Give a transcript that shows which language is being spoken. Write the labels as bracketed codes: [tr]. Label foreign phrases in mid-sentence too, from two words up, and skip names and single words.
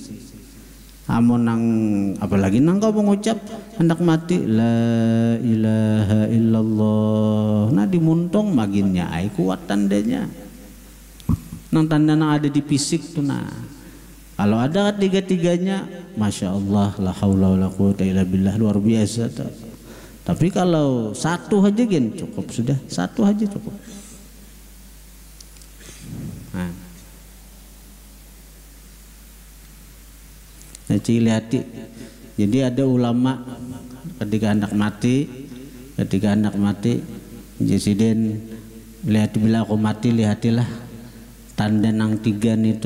[bjn] Amun nang apalagi nang kau mengucap hendak mati [ar] لا إله إلا الله. [bjn] Nah dimuntong maginnya ai kuat tandanya. Nang tanda nang ada di fisik tuh Kalau ada ketiga-tiganya, [ar] ما شاء الله, لا حول ولا قوة إلا بالله, [bjn] luar biasa tuh. Tapi kalau satu aja gin cukup sudah, satu aja cukup. Hati. Jadi ada ulama ketika hendak mati, Presiden lihat bila aku mati lihatilah tanda nang 3 itu.